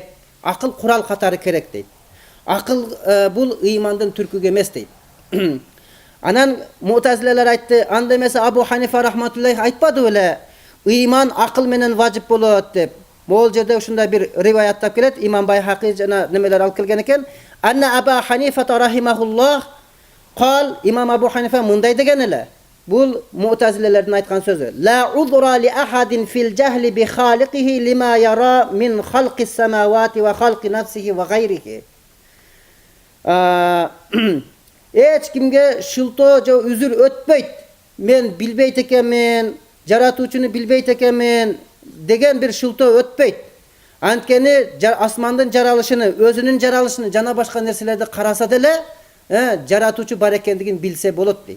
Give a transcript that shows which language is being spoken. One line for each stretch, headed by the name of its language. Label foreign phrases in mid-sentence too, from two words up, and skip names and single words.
Kyrgyz: Акыл курал катары керек дейт. Акыл бул ыймандын түркүгү эмес дейт. Анан муътазилелер айтты, анда эмесе Абу Ханифа рахматуллахи айтпады беле, ыйман акыл менен важип болот деп. Могул жерде ушундай бир риваяттап келет, имам Байхақи жана немелер алып келген экен.
Arabic: أن أبا حنيفة رحمه الله قال,
Kyrgyz: имам Абу Ханифа мындай деген эле. Бул муътазилелердин айткан сөзү.
Arabic: لا عذر لأحد في الجهل بخالقه لما يرى من خلق السماوات وخلق نفسه وغيره.
Kyrgyz: Эч кимге шылтоо же үзүр өтпөйт. Мен билбейт экенмин, жаратуучуну билбейт экенмин деген бир шылтоо өтпөйт. Анткени асмандын жаралышыны, өзүнүн жаралышыны жана башка нерселерди караса деле, жаратуучу бар экендигин билсе болот дейт.